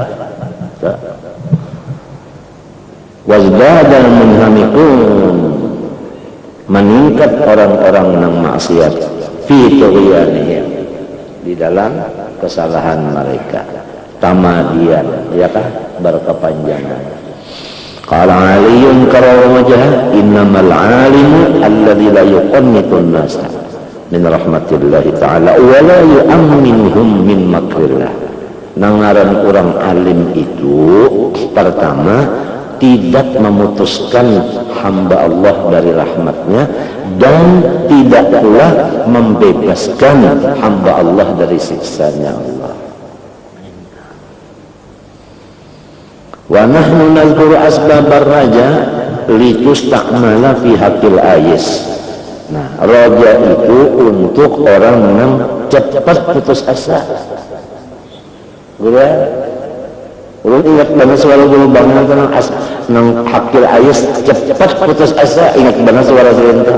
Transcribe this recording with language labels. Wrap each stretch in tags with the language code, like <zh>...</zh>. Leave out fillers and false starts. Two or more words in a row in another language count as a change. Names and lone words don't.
<ar>وازداد المنهمكون,</ar> <id>meningkat orang-orang yang maksiat</id> <ar>في طغيانهم,</ar> <id>di dalam kesalahan mereka, tamadian, ya kan? Berkepanjangan.</id> <ar>قال علي كرم الله وجهه إنما العالم الذي لا يقنط الناس من رحمة الله تعالى ولا يؤمنهم من مكر الله.</ar> <bjn>Nangaran orang alim itu pertama tidak memutuskan hamba Allah dari rahmatnya dan tidak pula membebaskan hamba Allah dari siksanya Allah.</bjn> <ar>ونحن نذكر أسباب الرجاء لتستعمل في حق الآيس.</ar> <id>Nah, raja itu untuk orang yang cepat putus asa.</id> <bjn>Gua ingat benar suara guru bangun tentang nang</bjn> <ar>حق الآيس</ar> <bjn>cepat putus asa, ingat benar suara serentak.</bjn>